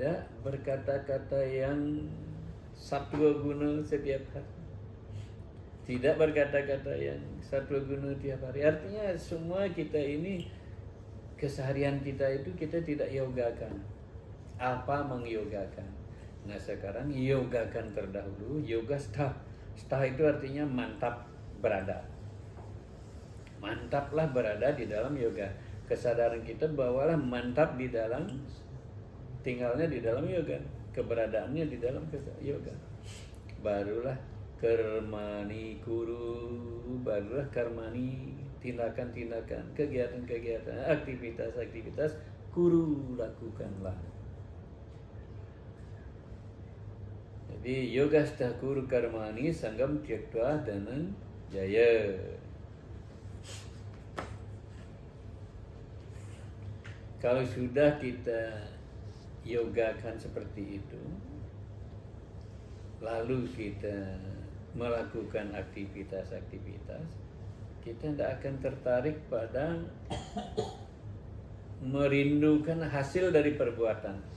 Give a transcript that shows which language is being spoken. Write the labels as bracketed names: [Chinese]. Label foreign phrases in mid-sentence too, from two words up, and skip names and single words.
[Indonesian] Dan tidak berkata-kata yang [Sanskrit] सत्त्व गुण [Indonesian] setiap hari. Tidak berkata-kata yang [Sanskrit] सत्त्व गुण [Indonesian] tiap hari. Artinya semua kita ini, keseharian kita itu kita tidak yogakan. Apa mengyogakan? Nah sekarang yogakan terdahulu. [Sanskrit] योग स्थ. [Indonesian] Stha itu artinya mantap berada. Mantaplah berada di dalam yoga. Kesadaran kita bawalah mantap di dalam, tinggalnya di dalam yoga. Keberadaannya di dalam yoga. Barulah [Sanskrit] कर्माणि कुरु, [Indonesian] barulah karmani, tindakan-tindakan, kegiatan-kegiatan, aktivitas-aktivitas kuru lakukanlah. [Sanskrit] Jadi योग स्थ कुरु कर्माणि सङ्गं त्यक्त्वा धनञ् जय. [Indonesian] Kalau sudah kita yogakan seperti itu, lalu kita melakukan aktivitas-aktivitas, kita tidak akan tertarik pada merindukan hasil dari perbuatan.